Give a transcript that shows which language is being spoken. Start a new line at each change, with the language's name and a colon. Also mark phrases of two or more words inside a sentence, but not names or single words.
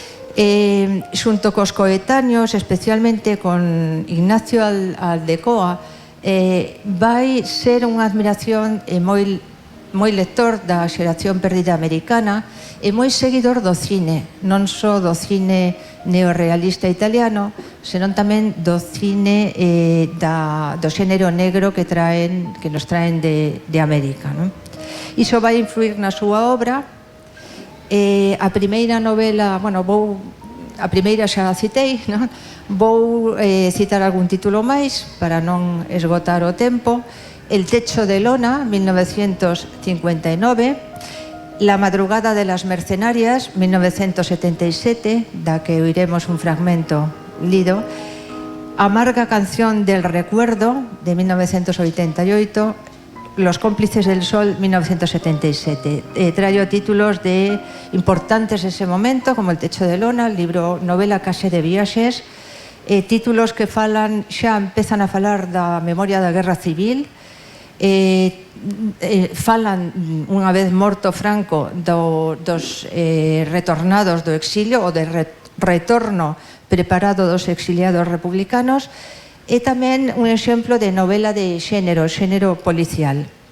Galician: Xunto cos coetáneos, especialmente con Ignacio Aldecoa, vai ser unha admiración e moi lector da xeración perdida americana e moi seguidor do cine, non só do cine neorrealista italiano, senón tamén do cine do xénero negro que nos traen de América, non? Iso vai influir na súa obra. A primeira novela, a primeira xa a citei, non? Vou citar algún título máis para non esgotar o tempo.
Spanish: El techo de lona,
Galician: 1959,
Spanish: La madrugada de las mercenarias,
Galician: 1977, da que oiremos un fragmento lido,
Spanish: Amarga canción del recuerdo,
Galician: de 1988,
Spanish: Los cómplices del sol,
Galician: 1977. Traio títulos importantes ese momento, como
Spanish: El techo de lona,
Galician: el libro novela Case de viaxes, títulos que empezan a falar da memoria da Guerra Civil, falan, unha vez morto Franco, dos retornados do exilio, ou de retorno preparado dos exiliados republicanos, e tamén un exemplo de novela de xénero policial.